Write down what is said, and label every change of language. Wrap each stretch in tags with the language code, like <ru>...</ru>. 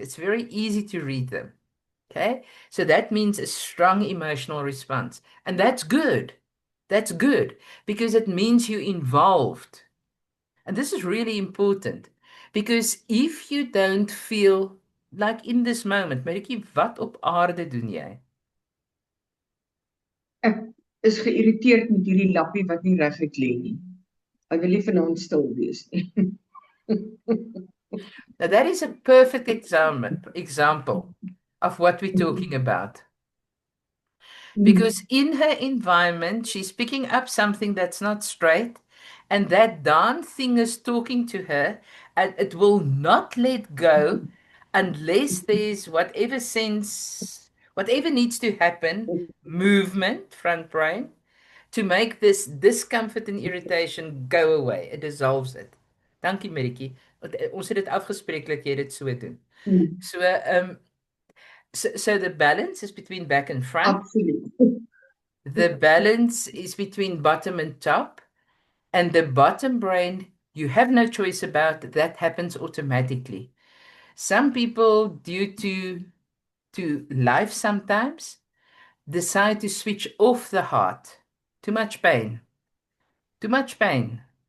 <en>It's very easy to read them. Okay? So that means a strong emotional response. And that's good. That's good because it means you're involved. And this is really important because if you don't feel like in this moment, Maritjie,</en> <af>wat op aarde doen jy? Ek is geïrriteerd met hierdie lappie wat nie reguit lê nie. Hy wil nie vanaand stil wees nie.</af> <en>Now that is a perfect example of what we're talking about. because in her environment, she's picking up something that's not straight, and that darn thing is talking to her, and it will not let go unless there's whatever sense, whatever needs to happen, movement, front brain, to make this discomfort and irritation go away. It dissolves it.</en> <af>Dankie,</af> <en>Maritjie.</en> <af>Ons het dit afgespreek dat jy dit so doen.</af> <en>So, so the balance is between back and front. Absolutely. The balance is between bottom and top, and the bottom brain, you have no choice about that happens automatically. Some people, due to life sometimes, decide to switch off the heart. Too much pain. Too much pain.</en>